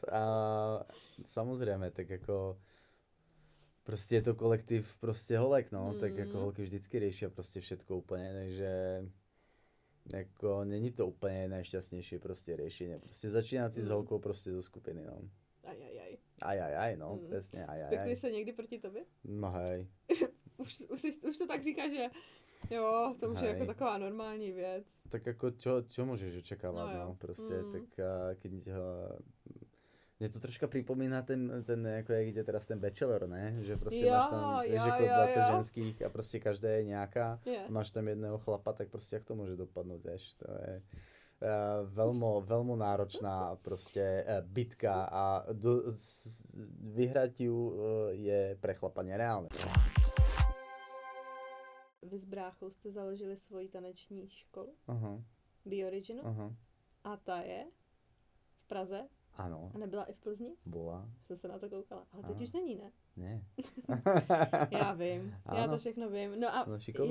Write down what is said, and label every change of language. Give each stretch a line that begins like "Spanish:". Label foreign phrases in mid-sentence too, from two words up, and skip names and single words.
Czech: A samozrejme, tak jako, prostě je to kolektiv prostě holek, no, tak jako holky vždycky riešia prostě všetko úplně, takže jako není to úplně nejšťastnější prostě riešenie. Prostě začínat si s holkou prostě zo skupiny, no. Ajajaj, no, přesně, ajajaj. Spekli se někdy proti tobě?
Slovak: No hej.
Czech: už to tak říká, že jo, to už je jako taková normální věc. Tak jako čo můžeš očekávat,
Slovak: no prostě, tak keď mne to troška pripomína ten
Czech: jako jak
Slovak: ide teraz ten Bachelor,
Czech: ne? Že prostě máš tam jako 20 ženských a prostě každá je nějaká, máš tam jedného chlapa, tak prostě jak to může dopadnout,
Slovak: vieš, to je veľmi náročná prostě bitka a vyhrať ju je pre chlapa nereálne.
Czech: Vy s bráchou jste založili svoji taneční školu? Bioriginal. A ta je v Praze? Ano. A nebyla i v Plzni? Byla. Jsem se na to koukala. Ale teď už není, ne? Ne. Já vím. Ano. Já to všechno vím. No a šikovná,